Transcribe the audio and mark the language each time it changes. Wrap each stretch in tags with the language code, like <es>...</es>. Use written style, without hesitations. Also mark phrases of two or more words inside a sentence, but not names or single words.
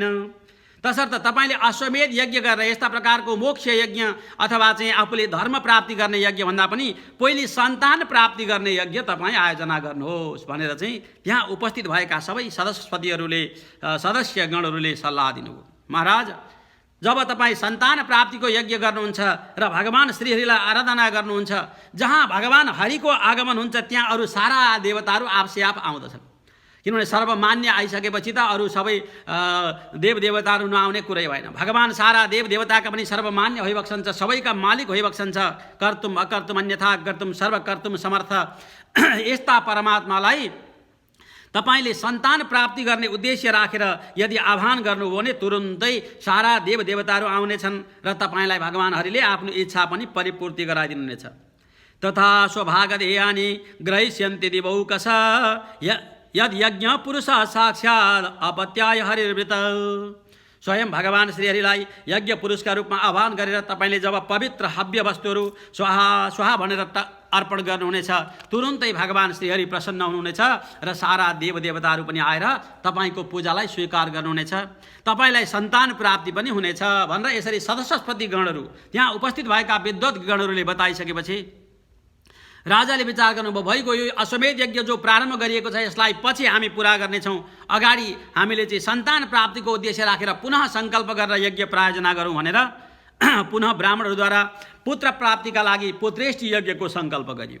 <ne>तसर्थ तपाईँले अश्वमेध यज्ञ गरेर यस्ता प्रकारको मोक्ष यज्ञ अथवा चाहिँ आफूले धर्म प्राप्ति गर्ने यज्ञ भन्दा पनि पहिले सन्तान प्राप्ति गर्ने यज्ञ तपाईँ आयोजना गर्नुहोस् भनेर चाहिँ त्यहाँ उपस्थित भएका सबै सदस्यपतिहरूले, सदस्यगणहरूले सल्लाह दिनुभयो। महाराज, जब तपाईँ सन्तान प्राप्तिको यज्ञ गर्नुहुन्छ र भगवान श्रीहरिलाई आराधना गर्नुहुन्छ, जहाँ भगवान हरिको आगमन हुन्छ त्यहाँ अरू सारा देवताहरू आपसे आप आउँदछन्, किनभने सर्वमान्य आइसकेपछि त अरू सबै देवदेवताहरू नआउने कुरै भएन। भगवान सारा देवदेवताका पनि सर्वमान्य भइबक्सन्छ, सबैका मालिक भइबक्सन्छ,</ne> <sa>कर्तुम अकर्तुम अन्यथा कर्तुम सर्वकर्तुम समर्थ।</sa> <ne>यस्ता परमात्मालाई तपाईले सन्तान प्राप्ति गर्ने उद्देश्य राखेर यदि आह्वान गर्नुभयो भने तुरुन्तै सारा देवदेवताहरू आउनेछन् र तपाईँलाई भगवान हरिले आफ्नो इच्छा पनि परिपूर्ति गराइदिनुहुनेछ।</ne> <sa>तथा स्वभागधेयानि ग्रहिष्यन्ति दिवौकश यद यज्ञ पुरुष साक्षात् अपत्याय हरिर्वृत।</sa> <ne>स्वयं भगवान श्रीहरिलाई यज्ञ पुरुषका रूपमा आह्वान गरेर तपाईँले जब पवित्र हव्य वस्तुहरू स्वाहा स्वाहा भनेर अर्पण गर्नुहुनेछ, तुरुन्तै भगवान श्रीहरि प्रसन्न हुनुहुनेछ र सारा देवदेवताहरू पनि आएर तपाईँको पूजालाई स्वीकार गर्नुहुनेछ, तपाईँलाई सन्तान प्राप्ति पनि हुनेछ भनेर यसरी सदस्यपति गणहरू, त्यहाँ उपस्थित भएका विद्वत गणहरूले बताइसकेपछि राजाले विचार गर्नुभयो, भइगयो यो अश्वमेध यज्ञ जो प्रारम्भ गरिएको छ यसलाई पछि हामी पुरा गर्नेछौँ, अगाडि हामीले चाहिँ सन्तान प्राप्तिको उद्देश्य राखेर पुनः सङ्कल्प गरेर यज्ञ प्रायोजना गरौँ भनेर पुनः ब्राह्मणहरूद्वारा पुत्र प्राप्तिका लागि पुत्रेष्टि यज्ञको सङ्कल्प गरियो।</ne>